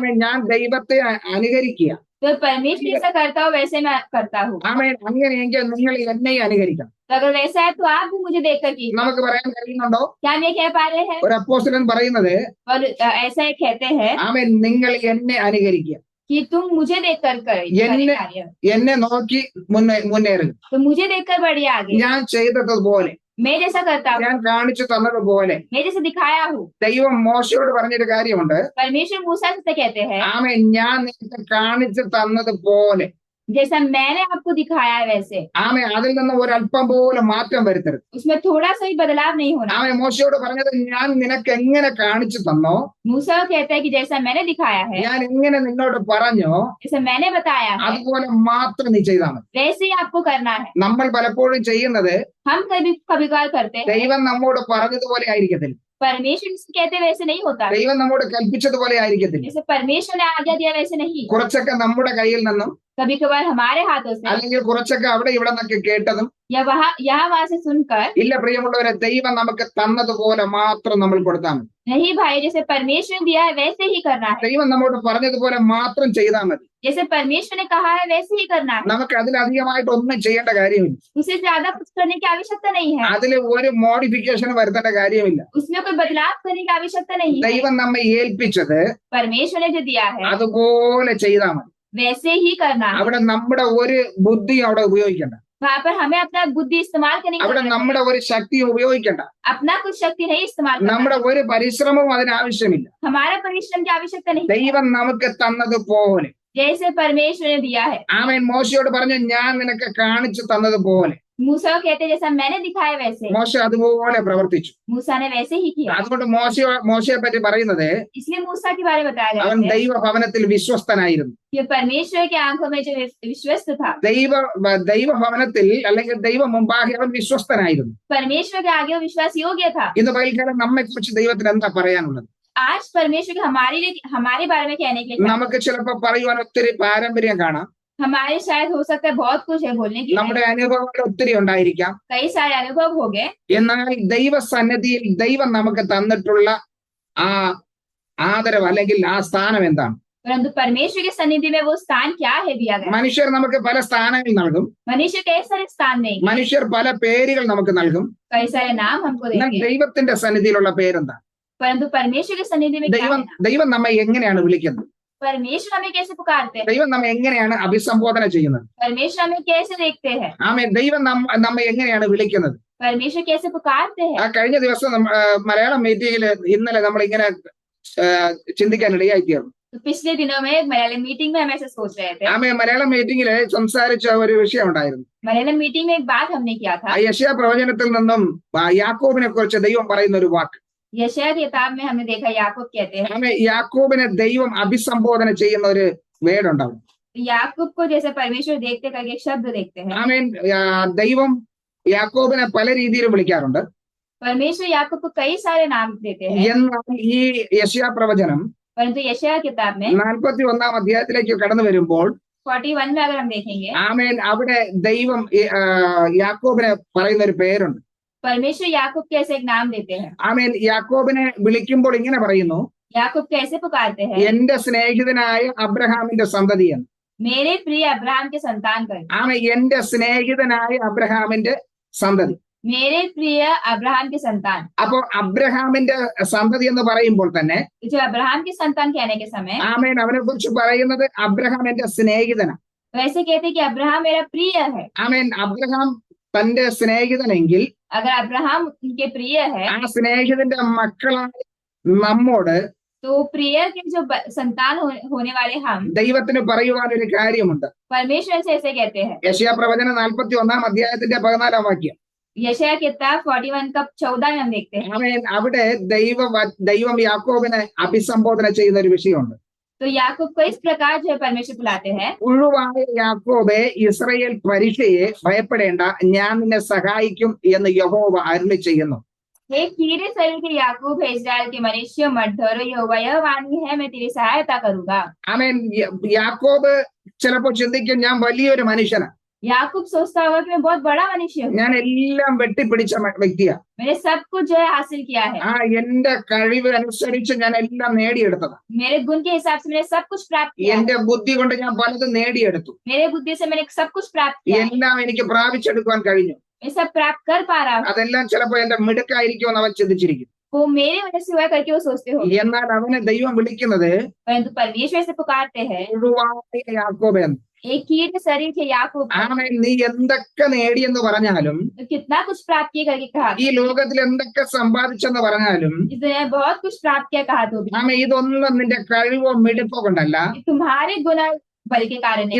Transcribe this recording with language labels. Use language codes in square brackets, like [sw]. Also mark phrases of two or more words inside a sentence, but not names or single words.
[ml] ഞാൻ ദൈവത്തെ അനുകരിക്കുക. [hi] तो परमेश्वर जैसा करता हूँ वैसे मैं करता हूँ। [ml] അങ്ങനെയെങ്കിൽ നിങ്ങൾ എന്നെ അനുകരിക്കണം. [hi] तो अगर वैसा है तो आप भी मुझे देखकर कीजिए। [ml] നമുക്ക് പറയാൻ കഴിയുന്നുണ്ടോ? [hi] क्या हम ये कह पा रहे हैं? [ml] ഒരു അപ്പോസ്തലൻ പറയുന്നത്, [hi] और ऐसा ही कहते हैं [ml] നിങ്ങൾ എന്നെ അനുകരിക്കുക. [hi] कि तुम मुझे देखकर कार्य, [ml] എന്നെ നോക്കി മുന്നേറുക. [hi] तो मुझे देखकर बढ़िए आगे। [ml] ഞാൻ ചെയ്തതുപോലെ, [hi] मैं जैसा करता हूँ, [ml] ഞാൻ കാണിച്ചു തന്നതുപോലെ. [hi] मैं जैसे दिखाया हूँ। [ml] ദൈവം മോശയോട് പറഞ്ഞൊരു കാര്യമുണ്ട്, [hi] परमेश्वर मूसा से कहते हैं, [ml] ഞാൻ നിനക്ക് കാണിച്ചു തന്നതുപോലെ. [hi] जैसा मैंने आपको दिखाया है वैसे [ml] ആമേ അതിൽ നിന്ന് ഒരല്പം പോലും മാറ്റം വരുത്തരുത്. [hi] उसमें थोड़ा सा भी बदलाव नहीं होना। [ml] ആമേ മോശയോട് പറഞ്ഞത്, ഞാൻ നിനക്ക് എങ്ങനെ കാണിച്ചു തന്നോ, [hi] मूसा कहता है कि जैसा मैंने दिखाया है, [ml] ഞാൻ എങ്ങനെ നിന്നോട് പറഞ്ഞോ, [hi] जैसा मैंने बताया है, [ml] അതുപോലെ മാത്രം നീ ചെയ്താൽ മതി. [hi] वैसे ही आपको करना है। [ml] നമ്മൾ പലപ്പോഴും ചെയ്യുന്നത് [hi] हम कभी कभार करते हैं, [ml] ദൈവം നമ്മോട് പറഞ്ഞതുപോലെ ആയിരിക്കത്തില്ല, [hi] परमेश्वर जिसे कहते हैं वैसे नहीं होता, [ml] ദൈവം നമ്മോട് കൽപ്പിച്ചതുപോലെ ആയിരിക്കത്തില്ല. [hi] जैसे परमेश्वर ने आज्ञा दिया वैसे नहीं। [ml] കുറച്ചൊക്കെ നമ്മുടെ കയ്യിൽ നിന്നും, [hi] कभी कभार हमारे हाथों से [ml] അല്ലെങ്കിൽ കുറച്ചൊക്കെ അവിടെ ഇവിടെ നിന്നൊക്കെ കേട്ടതും, [hi] या यहाँ वहां से सुनकर, [ml] ഇല്ല പ്രിയമുള്ളവരെ, ദൈവം നമുക്ക് തന്നതുപോലെ മാത്രം നമ്മൾ കൊടുത്താൽ മതി. [hi] नहीं भाई, जैसे परमेश्वर ने दिया है वैसे ही करना है। [ml] ദൈവം നമ്മോട് പറഞ്ഞതുപോലെ മാത്രം ചെയ്താൽ മതി. [hi] जैसे परमेश्वर ने कहा है वैसे ही करना है। [ml] നമുക്ക് അതിലധികമായിട്ട് ഒന്നും ചെയ്യേണ്ട കാര്യമില്ല. [hi] उसे ज्यादा कुछ करने की आवश्यकता नहीं है, [ml] അതിൽ ഒരു മോഡിഫിക്കേഷൻ വരുത്തേണ്ട കാര്യമില്ല. [hi] उसमें कोई बदलाव करने की आवश्यकता नहीं है। [ml] ദൈവം നമ്മെ ഏൽപ്പിച്ചത് [hi] परमेश्वर ने जो दिया है [ml] അതുപോലെ ചെയ്താൽ മതി. [hi] वैसे ही करना है। [ml] അവിടെ നമ്മുടെ ഒരു ബുദ്ധി അവിടെ ഉപയോഗിക്കണ്ട, [hi] वहाँ पर हमें अपना बुद्धि इस्तेमाल करने की [ml] അവിടെ [hi] जरूरत [ml] നമ്മുടെ ഒരു ശക്തി ഉപയോഗിക്കണ്ട, [hi] है। अपना कुछ शक्ति नहीं इस्तेमाल करना, [ml] നമ്മുടെ ഒരു പരിശ്രമവും അതിനാവശ്യമില്ല. [hi] हमारा परिश्रम की आवश्यकता नहीं, [ml] ദൈവം നമുക്ക് തന്നതുപോലെ. [hi] जैसे परमेश्वर ने दिया है। [ml] ആമേൻ. മോശയോട് പറഞ്ഞു, ഞാൻ നിനക്ക് കാണിച്ചു തന്നതുപോലെ. [hi] मूसा को कहते हैं जैसा मैंने दिखाया वैसे, [ml] മോശ അതുപോലെ പ്രവർത്തിച്ചു. [hi] मूसा ने वैसे ही किया। [ml] അതുകൊണ്ട് മോശയെ പറ്റി പറയുന്നത്, [hi] इसलिए मूसा के बारे में बताया [ml] അവൻ [hi] गया है [ml] ദൈവഭവനത്തിൽ വിശ്വസ്തനായിരുന്നു. [hi] कि परमेश्वर की आंखों में जो विश्वस्त था, [ml] ദൈവഭവനത്തിൽ അല്ലെങ്കിൽ ദൈവ മുമ്പാകെ അവൻ വിശ്വസ്തനായിരുന്നു. [hi] परमेश्वर के आगे वो विश्वास योग्य था। [ml] ഇന്ന് പകൽക്കാലം നമ്മെ കുറിച്ച് ദൈവത്തിന് എന്താ പറയാനുള്ളത്? [hi] आज परमेश्वर के हमारे बारे में कहने के लिए [ml] നമുക്ക് ചിലപ്പോൾ പറയുവാൻ ഒത്തിരി പാരമ്പര്യം കാണാം, [hi] हमारे शायद हो सकता है बहुत कुछ है बोलने की, [ml] നമ്മുടെ അനുഭവങ്ങൾ ഒത്തിരി ഉണ്ടായിരിക്കാം. [hi] कई सारे अनुभव हो गए, [ml] എന്നാൽ ദൈവസന്നിധിയിൽ ദൈവം നമുക്ക് തന്നിട്ടുള്ള ആ ആദരവ് അല്ലെങ്കിൽ ആ സ്ഥാനം എന്താണ്? [hi] परंतु परमेश्वर की सन्निधि में वो स्थान क्या है दिया गया। [ml] മനുഷ്യർ നമുക്ക് പല സ്ഥാനങ്ങൾ നൽകും, [hi] मनुष्य कई सारे स्थान देंगे, [ml] മനുഷ്യർ പല പേരുകൾ നമുക്ക് നൽകും. [hi] कई सारे नाम हमको [ml] എന്നാൽ [hi] देंगे, [ml] ദൈവത്തിന്റെ സന്നിധിയിലുള്ള പേരെന്താ? [hi] परंतु परमेश्वर की सन्निधि में क्या है? [ml] ദൈവം നമ്മെ എങ്ങനെയാണ് വിളിക്കുന്നത്? [hi] परमेश्वर हमें कैसे पुकारते हैं? [ml] ദൈവം നമ്മെ എങ്ങനെയാണ് അഭിസംബോധന ചെയ്യുന്നത്? [hi] परमेश्वर हमें कैसे देखते हैं? [ml] ദൈവം നമ്മെ എങ്ങനെയാണ് വിളിക്കുന്നത്? [hi] परमेश्वर कैसे पुकारते हैं? [ml] ആ കഴിഞ്ഞ ദിവസം മലയാളം മീറ്റിംഗിൽ ഇന്നലെ നമ്മൾ ഇങ്ങനെ ചിന്തിക്കാനിടയായി തീർന്നു. [hi] तो पिछले दिनों में मलयालम मीटिंग में हम ऐसे सोच रहे थे। [ml] മലയാളം മീറ്റിംഗിൽ സംസാരിച്ച ഒരു വിഷയം ഉണ്ടായിരുന്നു. [hi] मलयालम मीटिंग में एक बात हमने किया था, [ml] യെശയ്യാ പ്രവചനത്തിൽ നിന്നും യാക്കോബിനെ കുറിച്ച് ദൈവം പറയുന്ന ഒരു വാക്ക്. [hi] यशायाह किताब में हमने देखा याकूब कहते हैं, [ml] യാക്കോബിനെ ദൈവം അഭിസംബോധന ചെയ്യുന്ന ഒരു വേടുണ്ടാവും. [hi] याकूब को जैसे परमेश्वर देखते करके एक शब्द देखते हैं। [ml] ദൈവം യാക്കോബിനെ പല രീതിയിലും വിളിക്കാറുണ്ട്. [hi] परमेश्वर याकूब को कई सारे नाम देते हैं, [ml] എന്നാൽ ഈ യെശയ്യാ പ്രവചനം [hi] परंतु यशायाह किताब में [ml] 41 അധ്യായത്തിലേക്ക് കടന്നു വരുമ്പോൾ [hi] 41 में अगर हम देखेंगे, [ml] അവിടെ ദൈവം യാക്കോബിനെ പറയുന്ന ഒരു പേരുണ്ട്. [hi] परमेश्वर याकूब कैसे एक नाम देते हैं। [ml] യാക്കോബിനെ വിളിക്കുമ്പോൾ ഇങ്ങനെ പറയുന്നു, [hi] याकूब कैसे पुकारते हैं? [ml] എന്റെ സ്നേഹിതനായ അബ്രഹാമിന്റെ സന്തതി എന്ന്. [hi] मेरे प्रिय अब्राहम के संतान कर, [ml] എന്റെ സ്നേഹിതനായ അബ്രഹാമിന്റെ സന്തതി. [hi] मेरे प्रिय अब्राहम के संतान। [ml] അപ്പോ അബ്രഹാമിന്റെ സന്തതി എന്ന് പറയുമ്പോൾ തന്നെ [hi] जो अब्राहम के संतान कहने के समय [ml] അവനെ കുറിച്ച് പറയുന്നത് അബ്രഹാം എന്റെ സ്നേഹിതനാണ്. [hi] वैसे कहते कि अब्राहम मेरा प्रिय है। [ml] അബ്രഹാം തന്റെ സ്നേഹിതനെങ്കിൽ [hi] अगर अब्राहम उनके प्रिय है, [ml] ആ സ്നേഹിതന്റെ മക്കളായ നമ്മോട് [hi] तो प्रिय के जो संतान होने वाले हम [ml] ദൈവത്തിന് പറയുവാൻ ഒരു കാര്യമുണ്ട്. [hi] परमेश्वर से ऐसे कहते हैं। [ml] യെശയ്യാ പ്രവചനം 41 അധ്യായത്തിന്റെ 14 വാക്യം. [hi] यशायाह किताब 41 का 14 में हम देखते हैं, [ml] അവിടെ ദൈവം യാക്കോബിനെ അഭിസംബോധന ചെയ്യുന്ന ഒരു വിഷയമുണ്ട്. [hi] तो याकूब को इस प्रकार जो है परमेश्वर बुलाते हैं, [ml] പുഴുവായ യാക്കോബേ, ഇസ്രായേൽ പരീക്ഷയെ ഭയപ്പെടേണ്ട, ഞാൻ നിന്നെ സഹായിക്കും എന്ന് യഹോവ അരുളി ചെയ്യുന്നു. [hi] हे कीड़े शरीर के याकूब है, इस्राएल के मनुष्य मत डरो, यहोवा यह वाणी है, मैं तेरी सहायता करूंगा। [ml] യാക്കോബ് ചിലപ്പോൾ ചിന്തിക്കും, ഞാൻ വലിയൊരു മനുഷ്യനാണ്, [hi] याकूब सोचता होगा कि मैं बहुत बड़ा मनुष्य हूँ, [ml] ഞാൻ എല്ലാം വെട്ടിപ്പിടിച്ച വ്യക്തിയാ, [hi] मैंने सब कुछ जो है हासिल किया है, [ml] എന്റെ കഴിവ് അനുസരിച്ച് ഞാൻ എല്ലാം നേടിയെടുത്തതാണ്, [hi] मेरे गुण के हिसाब से मैंने सब कुछ प्राप्त किया, [ml] എന്റെ ബുദ്ധി കൊണ്ട് ഞാൻ പലതും നേടിയെടുത്തു, [hi] मेरे बुद्धि से मैंने सब कुछ प्राप्त किया, [ml] എല്ലാം എനിക്ക് പ്രാപിച്ചെടുക്കുവാൻ കഴിഞ്ഞു. [hi] मैं सब प्राप्त कर पा रहा हूँ। [ml] അതെല്ലാം ചിലപ്പോ എന്റെ മിടുക്കായിരിക്കുമെന്ന് അവൻ ചിന്തിച്ചിരിക്കും. [hi] वो मेरे वजह से हुआ करके वो सोचते हो, [ml] എന്നാൽ അവനെ ദൈവം വിളിക്കുന്നത് [hi] परंतु परमेश्वर से पुकारते हैं, [ml] പുഴുവായ യാക്കോബ് എന്ന്. [hi] एक कीट शरीर के याकूब, [ml] നീ എന്തൊക്കെ നേടിയെന്ന് പറഞ്ഞാലും, [hi] तो कितना कुछ प्राप्त किया करके कहा, [ml] ഈ ലോകത്തിൽ എന്തൊക്കെ സമ്പാദിച്ചെന്ന് പറഞ്ഞാലും, [hi] इसने बहुत कुछ प्राप्त किया कहा, तो भी [ml] ഇതൊന്നും നിന്റെ കഴിവോ മിടുപ്പോ കൊണ്ടല്ല, [hi] तुम्हारे गुण बल के कारण नहीं।